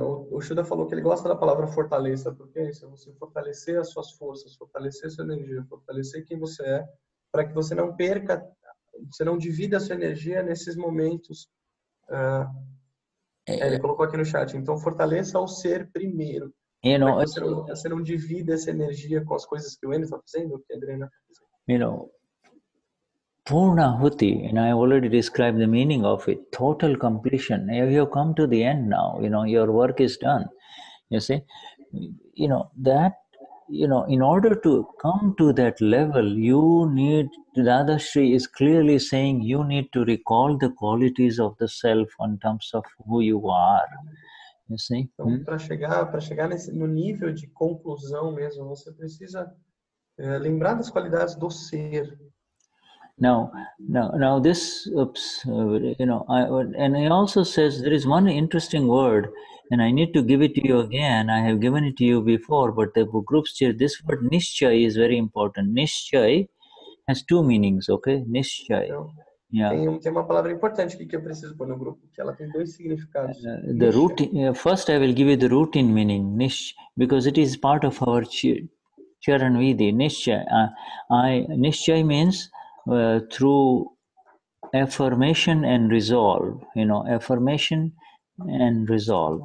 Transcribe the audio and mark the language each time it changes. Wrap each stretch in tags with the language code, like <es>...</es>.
<pt>O Shuddha falou que ele gosta da palavra fortaleça, porque é isso, é você fortalecer as suas forças, fortalecer a sua energia, fortalecer quem você é, para que você não perca, você não divida a sua energia nesses momentos. Ele colocou aqui no chat, então fortaleça o ser primeiro, para que você não divida essa energia com as coisas que o Enio está fazendo, que a Adriana está fazendo.</pt> <en>Purnahuti, I already described the meaning of it, total completion. You have come to the end now, your work is done. You see, that, in order to come to that level, Dadashri is clearly saying you need to recall the qualities of the self in terms of who you are. You see?</en> <pt>Então, para chegar no nível de conclusão mesmo, você precisa lembrar das qualidades do ser.</pt> <en>Now this, and he also says there is one interesting word, and I need to give it to you again. I have given it to you before, but the groups chair, this word Nischay is very important. Nischay has two meanings, okay? Nischay.</en> <pt>Então, yeah. Tem uma palavra importante aqui que eu preciso pôr no grupo, que ela tem dois significados.</pt> <en>The routine, first I will give you the routine meaning, Nish, because it is part of our Charan Vidi. Nischay. Nischay means through affirmation and resolve, affirmation and resolve.</en>